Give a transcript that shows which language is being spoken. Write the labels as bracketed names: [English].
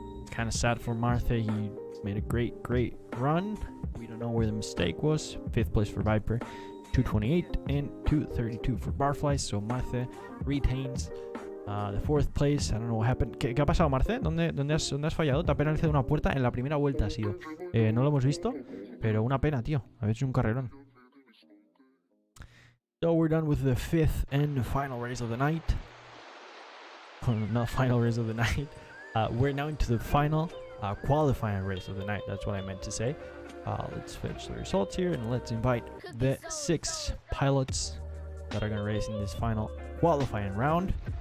[English] Kind of sad for Martha. He made a great run. We don't know where the mistake was. 5th place for Viper, 2:28 and 2:32 for Barfly. So Martha retains the 4th place. I don't know what happened. [Spanish] ¿Qué ha pasado, Marce? ¿Dónde has fallado? Te ha penalizado una puerta en la primera vuelta, ha sido. No lo hemos visto, pero una pena, tío. Habéis hecho un carrerón. [English] So we're done with the 5th and final race of the night. Not final race of the night. We're now into the final qualifying race of the night. That's what I meant to say. Let's finish the results here and let's invite the 6 pilots that are going to race in this final qualifying round.